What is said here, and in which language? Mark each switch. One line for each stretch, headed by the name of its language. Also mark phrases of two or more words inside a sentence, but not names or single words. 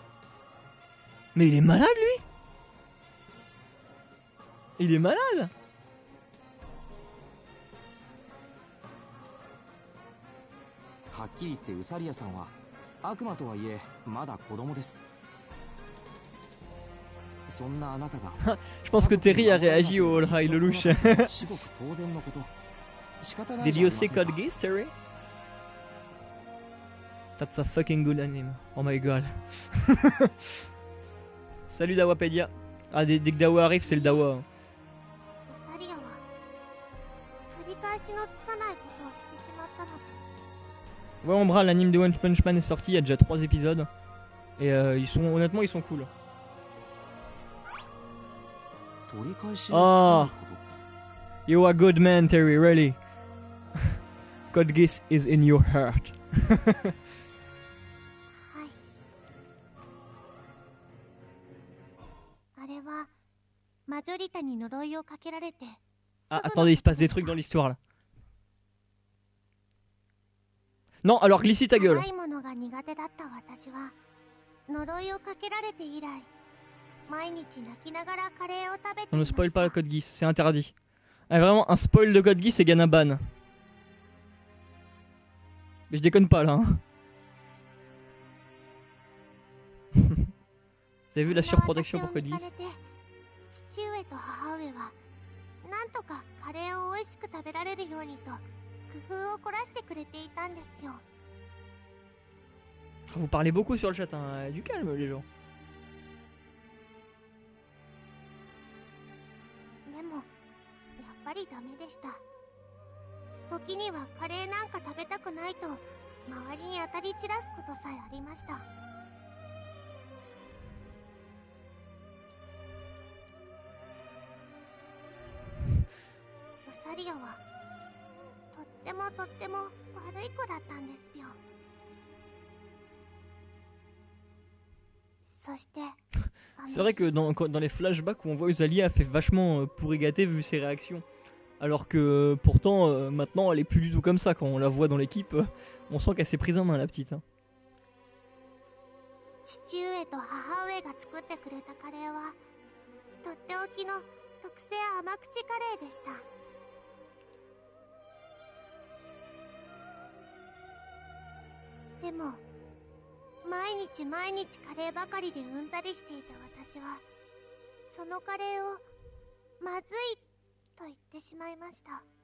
French: Mais il est malade lui. Il est malade. Je pense que Terry a réagi au All High Lelouch.
English: Did you say Code Geass, Terry? That's a fucking good anime. Oh my god.
French: Salut Dawapedia. Ah, dès que Dawa arrive, c'est le Dawa. Ouais, Ombra, l'anime de One Punch Man est sorti il y a déjà 3 épisodes. Et honnêtement, ils sont cool.
English: Oh, you are a good man, Terry, really. Code Geass is in your heart.
French: Ah, attendez, il se passe des trucs dans l'histoire là. Non, alors Glissy ta gueule. On ne spoil pas le code Geass, c'est interdit. Ah, vraiment, un spoil de code Geass, c'est Ganaban. Mais je déconne pas là. Hein. Vous avez vu la surprotection pour code Geass?
Japanese: なんとかカレーを美味しく食べられるようにと工夫を凝らしてくれていたんですぴょん。
French: Vous parlez beaucoup sur le chat, hein. Du calme les gens.
Japanese: でもやっぱりダメでした。時にはカレーなんか食べたくないと周りに当たり散らすことさえありました。ウサリアはとっても悪い子だったんですぴょん。そして
French: C'est vrai que dans les flashbacks où on voit Usalia, elle fait vachement pourri gâté vu ses réactions. Alors que pourtant maintenant elle est plus du tout comme ça. Quand on la voit dans l'équipe, on sent qu'elle s'est prise en main la petite. Hein.
Japanese: 父上と母上が作ってくれたカレーはとっておきの特製甘口カレーでした。でも毎日カレーばかりでうんざりしていた私はそのカレーをまずいと言ってしまいました。